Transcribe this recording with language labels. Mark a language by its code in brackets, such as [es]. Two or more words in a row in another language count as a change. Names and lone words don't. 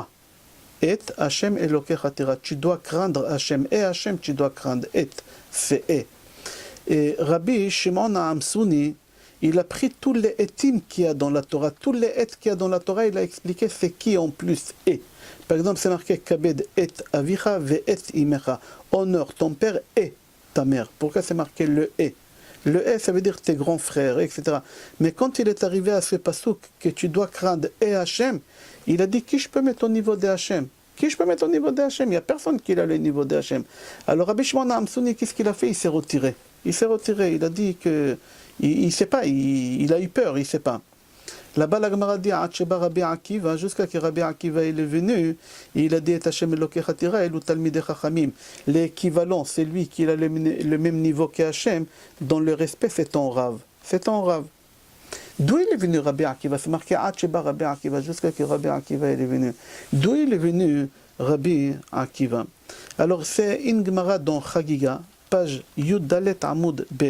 [he] « את ה' אלוקיך תירא ». [fr] Tu dois craindre Hashem. Et Hashem, tu dois craindre. « Et », c'est « et ». Et Rabbi Shimon Amsouni, il a pris tous les etim qu'il y a dans la Torah. Tous les et qu'il y a dans la Torah, il a expliqué c'est qui en plus « et ». Par exemple, c'est marqué « [he] כבד את אביך ואת אמך ». [fr] Honore ton père et ta mère. Pourquoi c'est marqué le « et » ? Le « et », ça veut dire tes grands frères, etc. Mais quand il est arrivé à ce passouk que tu dois craindre et Hachem, il a dit qui je peux mettre au niveau de Hachem? Qui je peux mettre au niveau de Hachem? Il n'y a personne qui a le niveau de Hachem. Alors Rabbi Shimon Amsouni, qu'est-ce qu'il a fait? Il s'est retiré. Il s'est retiré. Il a dit que il ne sait pas. Il a eu peur. Il ne sait pas. Là-bas, la Gemara dit Rabbi Akiva, jusqu'à ce que Rabbi Akiva il est venu, il a dit [he] ה' אלוקיך תירא אלו תלמידי חכמים. [fr] L'équivalent, c'est lui qui a le même niveau qu'Hachem, dans le respect, c'est ton Rav. C'est ton Rav. D'où il est venu Rabbi Akiva? C'est marqué Rabbi Akiva, jusqu'à ce que Rabbi Akiva il est venu. D'où il est venu Rabbi Akiva? Alors, c'est une Gemara dans Chagiga, page [he] יוד דלת עמוד בית.